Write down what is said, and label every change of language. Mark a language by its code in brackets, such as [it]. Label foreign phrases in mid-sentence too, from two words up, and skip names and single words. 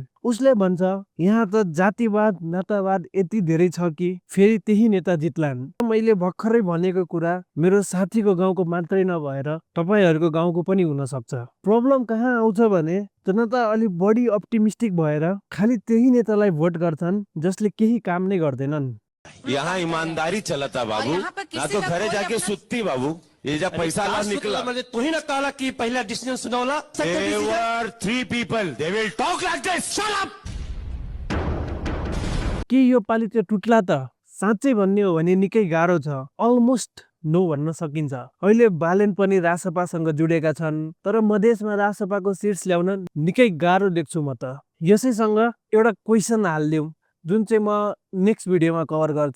[ne] उसले भन्छ यहाँ त जातिवाद नातावाद यति धेरै छ कि फेरि त्यही नेता जित्लान्। मैले भर्खरै भनेको कुरा मेरो साथीको गाउँको मात्रै नभएर तपाईँहरूको गाउँको पनि हुन सक्छ। प्रब्लम कहाँ आउँछ भने जनता अलिक बढी अप्टिमिस्टिक भएर खालि त्यही नेतालाई भोट गर्छन् जसले केही काम नै गर्दैनन्। [bho] यहाँ ईमानदारी चलता बाबू, ना तो घरे जाके सुत्ती बाबू। ये जब पैसा ना निकला, तू ही ना कहला कि पहला डिसीजन सुनावला। [en] There were 3 people. They will talk like this. Shut up. [ne] के यो पालि चाहिँ टुट्ला त? साँच्चै भन्ने हो भने निकै गाह्रो छ। [en] almost no [ne] भन्न सकिन्छ। अहिले बालेन पनि रासपासँग जुडेका छन्, तर मधेसमा रासपाको सिट्स ल्याउन निकै गाह्रो देख्छु म त। यसैसँग एउटा क्वेसन हालिदिउँ जुन चाहिँ म [en] next videoमा [ne] कभर गर्छु।